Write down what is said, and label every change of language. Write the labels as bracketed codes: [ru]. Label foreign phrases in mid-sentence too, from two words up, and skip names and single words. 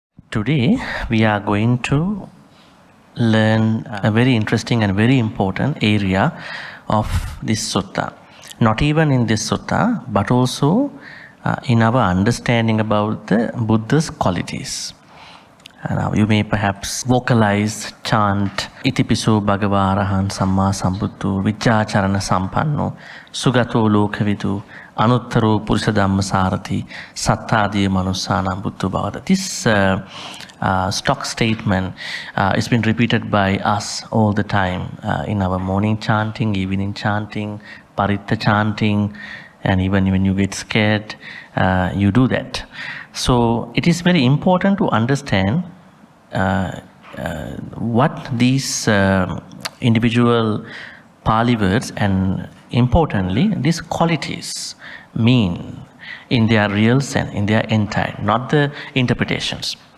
[en] Today we are going to learn a very interesting and very important area of this sutta. Not even in this sutta, but also in our understanding about the Buddha's qualities. Now you may perhaps vocalize, chant, [pi] Itipiso Bhagava Arahan Samma Sambuddho Vichacharana Sampanno Sugato Lokavidu Anuttaro Purusha Dhamma Sarathi Sattadiya Manussanam Buddho Bhavada. [en] This stock statement has been repeated by us all the time in our morning chanting, evening chanting, paritta chanting, and even when you get scared, you do that. So it is very important to understand what these individual Pali words and importantly these qualities mean in their real sense, in their entire, not the interpretations.